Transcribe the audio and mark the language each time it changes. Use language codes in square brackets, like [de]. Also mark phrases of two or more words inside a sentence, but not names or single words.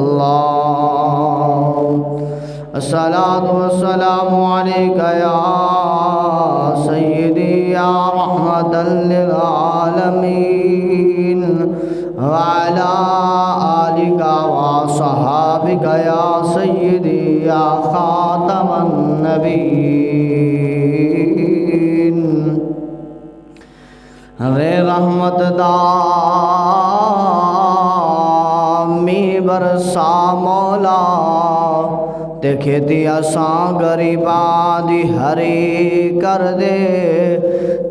[ar] الله الصلاة والسلام عليك يا سيدي يا رحمة للعالمين وعلى آلك وصحابك يا سيدي يا خاتم [pa] النبيين رے رحمت دامی برسا مولا تے کھیتی اساں غریباں دی ہری کر دے تے